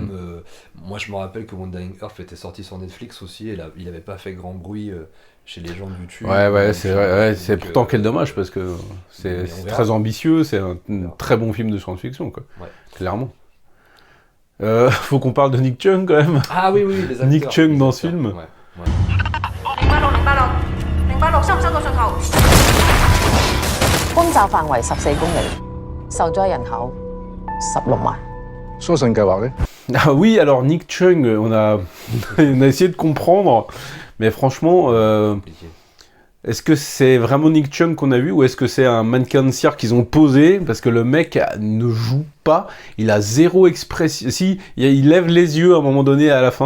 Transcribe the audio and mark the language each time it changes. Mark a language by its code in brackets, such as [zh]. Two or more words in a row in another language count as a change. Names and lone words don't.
[fr] même, moi, je me rappelle que Wandering Earth était sorti sur Netflix aussi et là, il n'avait pas fait grand bruit chez les gens de YouTube. Ouais, c'est vrai. Ouais, c'est Donc, pourtant quel dommage parce que mais c'est on verra. très ambitieux, c'est un verra. très bon film de science-fiction, quoi. Ouais. Clairement. Faut qu'on parle de Nick Chung quand même. Ah oui, les acteurs. Nick Chung les dans acteurs, ce film. ouais. [yue] 086 收唔收到信號？轟炸範圍14公里，受災人口16萬。疏信計劃咧， [fr] Ah oui, alors Nick Chung, on a essayé de comprendre, mais franchement, Compliqué. est-ce que c'est vraiment Nick Chung qu'on a vu ou est-ce que c'est un mannequin de cire qu'ils ont posé? Parce que le mec ne joue pas, il a zéro expression. Si, il lève les yeux à un moment donné à la fin.